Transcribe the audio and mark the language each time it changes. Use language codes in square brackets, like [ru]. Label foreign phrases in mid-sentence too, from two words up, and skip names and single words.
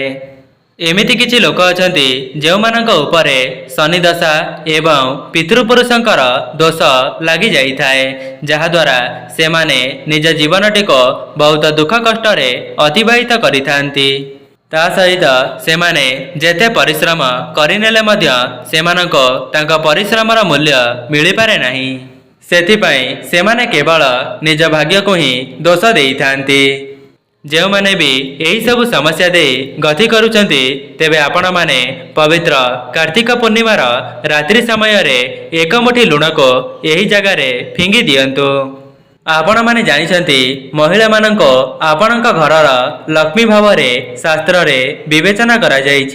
[or] ଏମିତି କିଛି ଲୋକ ଅଛନ୍ତି ଯେଉଁ ମାନଙ୍କ ଉପରେ ଶନି ଦଶା ଏବଂ ପିତୃପୁରୁଷଙ୍କର ଦୋଷ ଲାଗି ଯାଇଥାଏ ଯାହା ଦ୍ୱାରା ସେ ମାନେ ନିଜ ଜୀବନଟି କୁ ବହୁତ ଦୁଃଖ କଷ୍ଟ ରେ ଅତିବାହିତ କରିଥାନ୍ତି। ତା ସହିତ ସେମାନେ ଯେତେ ପରିଶ୍ରମ କରିନେଲେ ମଧ୍ୟ ସେମାନଙ୍କୁ ତାଙ୍କ ପରିଶ୍ରମର ମୂଲ୍ୟ ମିଳି ପାରେ ନାହିଁ। ସେଥିପାଇଁ ସେମାନେ କେବଳ ନିଜ ଭାଗ୍ୟ କୁ ହିଁ ଦୋଷ ଦେଇଥାନ୍ତି। ଯେଉଁମାନେ ବି ଏହି ସବୁ ସମସ୍ୟା ଦେଇ ଗତି କରୁଛନ୍ତି ତେବେ ଆପଣମାନେ ପବିତ୍ର କାର୍ତ୍ତିକ ପୂର୍ଣ୍ଣିମାର ରାତ୍ରି ସମୟରେ ଏକ ମୁଠି ଲୁଣକୁ ଏହି ଜାଗାରେ ଫିଙ୍ଗି ଦିଅନ୍ତୁ। ଆପଣମାନେ ଜାଣିଛନ୍ତି ମହିଳାମାନଙ୍କୁ ଆପଣଙ୍କ ଘରର ଲକ୍ଷ୍ମୀ ଭାବରେ ଶାସ୍ତ୍ରରେ ବିବେଚନା କରାଯାଇଛି।